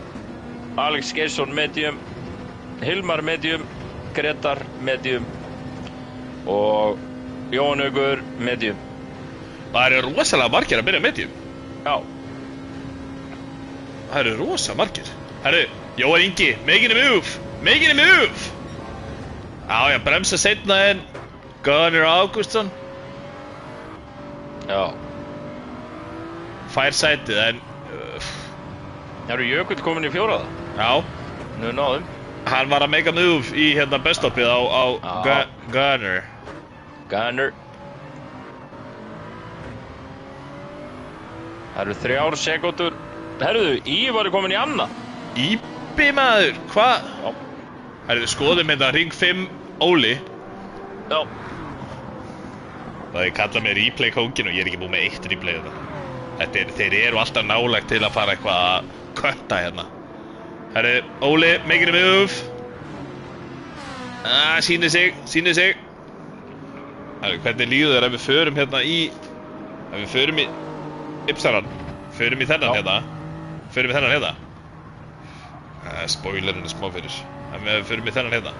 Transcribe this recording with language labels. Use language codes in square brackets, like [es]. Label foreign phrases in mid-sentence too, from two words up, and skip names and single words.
[is] Alex Geirsson, medium. Hilmar, medium. Gretar, medium. Og Jóhann Haugur, medium. Það eru rosalega margir að byrja medium. Já. Það eru rosa margir. Herru, Jóhann Ingi, [en] making a move. Making a move. [is] Já, bremsa seinna en Gunnar Ágústsson. Já. Fær sætið en Eru Jökull komin í 4. Já. Nú náðum. Hann var að [en] make a move [is] í hérna beststoppið á Gunnar. Gunnar. Það eru 3 sekúndur. Herruðu, Ívar er komin í annað. Íbi maður, hvað? Já. Herruðu, skoðum hérna ring 5 Óli. Já. Það er kallað með replay kóngin og ég er ekki búið með 1 replay þetta. Þeir eru alltaf nálægt til að fara eitthvað að kötta hérna. Herruðu, Óli, making a move. Sýnir sig. Herruðu, hvernig líður þér ef við förum hérna ef við förum í Ypsaran? Förum í þennan hérna. Spoilerinn smá fyrir. En við fyrir mig þennan hérna.